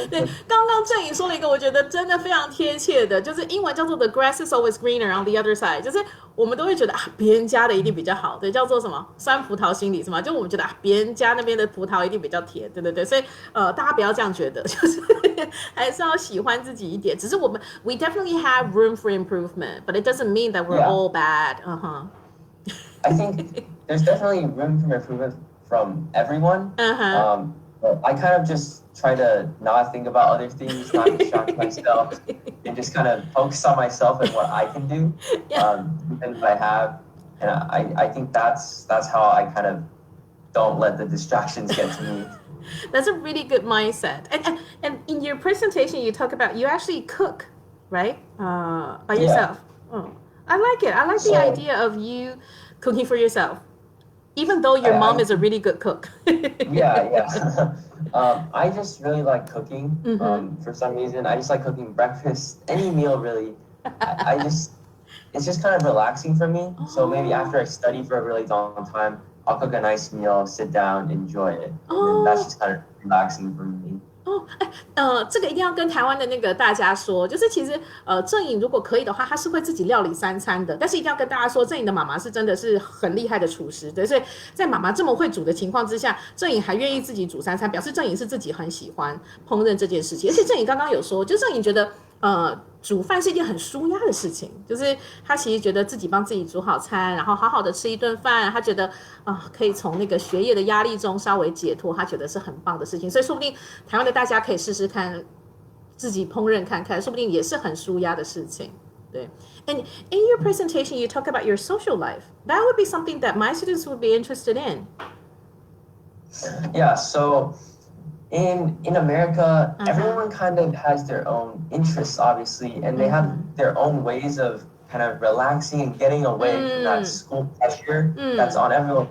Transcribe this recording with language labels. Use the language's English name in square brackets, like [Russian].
[Chinese] 对，刚刚郑颖说了一个我觉得真的非常贴切的，就是英文叫做 [English] "The grass is always greener on the other side"， [Chinese] 就是我们都会觉得别人家的一定比较好，对，叫做什么酸葡萄心理是吗？就我们觉得别人家那边的葡萄一定比较甜，对对对，所以大家不要这样觉得，就是还是要喜欢自己一点。只是我们 [English] we definitely have room for improvement, but it doesn't mean that we're all bad. I think there's definitely room for improvement from everyone. I kind of just try to not think about other things, not distract myself, and just kind of focus on myself and what I can do, and what I have. And I think that's how I kind of don't let the distractions get to me. That's a really good mindset. And in your presentation, you talk about you actually cook, right? By yourself. Oh, I like it. I like the idea of you cooking for yourself. Even though your mom is a really good cook. Yeah. I just really like cooking. For some reason, I just like cooking breakfast, any meal really. It's just kind of relaxing for me. So maybe after I study for a really long time, I'll cook a nice meal, sit down, enjoy it. And that's just kind of relaxing for me. [Chinese] 这个一定要跟台湾的那个大家说，就是其实郑颖如果可以的话，他是会自己料理3餐的。但是一定要跟大家说，郑颖的妈妈是真的是很厉害的厨师，对，所以在妈妈这么会煮的情况之下，郑颖还愿意自己煮3餐，表示郑颖是自己很喜欢烹饪这件事情。而且郑颖刚刚有说，就郑颖觉得煮饭是一件很舒压的事情，就是他其实觉得自己帮自己煮好餐，然后好好的吃一顿饭，他觉得可以从那个学业的压力中稍微解脱，他觉得是很棒的事情。所以说不定台湾的大家可以试试看自己烹饪看看，说不定也是很舒压的事情。 [English] 对 ，And in your presentation, you talk about your social life. That would be something that my students would be interested in. Yeah. So. In America, everyone kind of has their own interests, obviously, and they have their own ways of kind of relaxing and getting away from that school pressure that's on everyone.